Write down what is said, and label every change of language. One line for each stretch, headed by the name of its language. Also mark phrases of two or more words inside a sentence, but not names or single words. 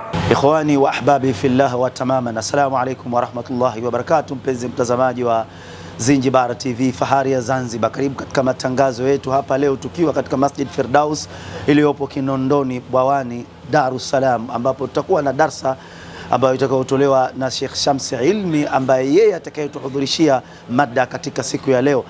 Arabic: إخواني وأحبابي في الله وتماما، السلام عليكم ورحمة الله وبركاته.
Swahili: Mpenzi mtazamaji wa Zinjibara TV, fahari ya Zanzibar, karibu katika matangazo yetu hapa leo, tukiwa katika Masjid Firdaus iliyopo Kinondoni Bwawani, Dar es Salaam, ambapo tutakuwa na darsa ambayo itakayotolewa na Sheikh Shamsi Ilmi, ambaye yeye atakayetuhudhurishia mada katika siku ya leo.